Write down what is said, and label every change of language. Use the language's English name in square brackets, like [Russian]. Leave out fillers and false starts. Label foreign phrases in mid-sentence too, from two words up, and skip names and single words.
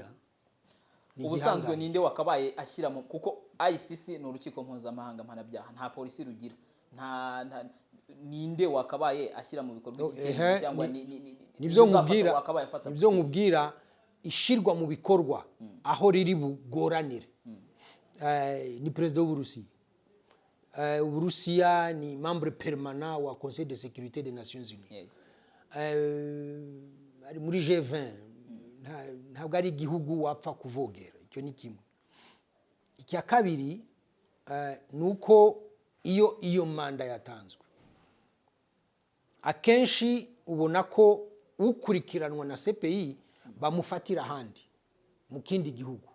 [Kinyarwanda] Ubusanzwe ninde wakabaye ashyira mu, kuko ICC ni urukiko mpuzamahanga mpanabyaha, nta polisi rugira, ninde wakabaye ashyira mu bikorwa iki kintu, cyangwa nibyo nkubwira ishirwa mu bikorwa aho riri bugoranire ni perezida w'Uburusiya. Uburusiya ni [French] membre permanent [Kinyarwanda] wa Conseil de sécurité des Nations Unies. Ari muri G20, ntabwo ari igihugu wapfa kuvogera. Icyo ni kimwe. Icya kabiri nuko iyo manda yatanzwe akenshi ubona ko ukurikiranwa na CPI bamufatira ahandi mu kindi gihugu.